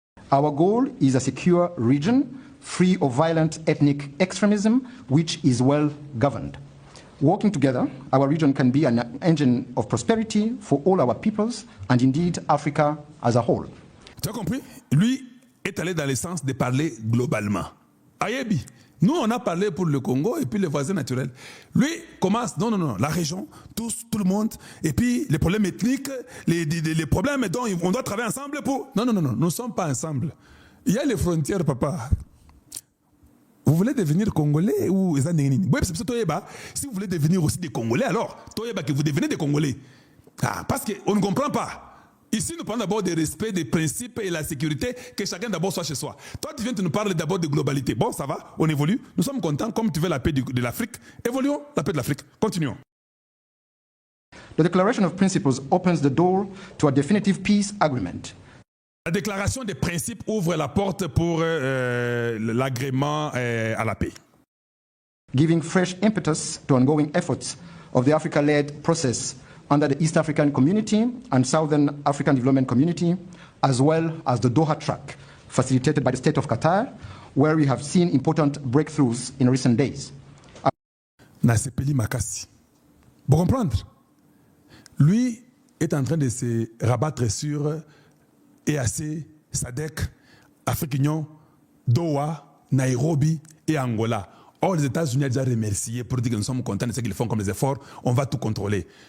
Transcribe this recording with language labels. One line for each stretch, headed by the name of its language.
English: Our goal is a secure region, free of violent ethnic extremism, which is well governed. Working together, our region can be an engine of prosperity for all our peoples and indeed Africa as a whole.
French: Tu as compris? Lui est allé dans le sens de parler globalement. Ayebi, nous on a parlé pour le Congo et puis les voisins naturels. Lui commence, non, la région, tout le monde, et puis les problèmes ethniques, les problèmes dont on doit travailler ensemble pour... Non, nous ne sommes pas ensemble. Il y a les frontières, papa. Vous voulez devenir Congolais ou si vous voulez devenir aussi des Congolais, alors que vous devenez des Congolais. Ah, parce qu'on ne comprend pas. Ici, nous parlons d'abord des respects, des principes et la sécurité, que chacun d'abord soit chez soi. Toi, tu viens de nous parler d'abord de globalité. Bon, ça va, on évolue. Nous sommes contents, comme tu veux la paix de l'Afrique. Évoluons la paix de l'Afrique. Continuons.
English: The Declaration of Principles opens the door to a definitive peace agreement.
French: La déclaration des principes ouvre la porte pour l'agrément à la paix.
English: Giving fresh impetus to ongoing efforts of the Africa-led process under the East African Community and Southern African Development Community, as well as the Doha track, facilitated by the state of Qatar, where we have seen important breakthroughs in recent days.
Lingala: Nasepeli Makassi.
French: Pour comprendre, lui est en train de se rabattre sur EAC, SADC, Afrique Union, Doha, Nairobi et Angola. Or, les États-Unis ont déjà remercié pour dire que nous sommes contents de ce qu'ils font comme les efforts, on va tout contrôler.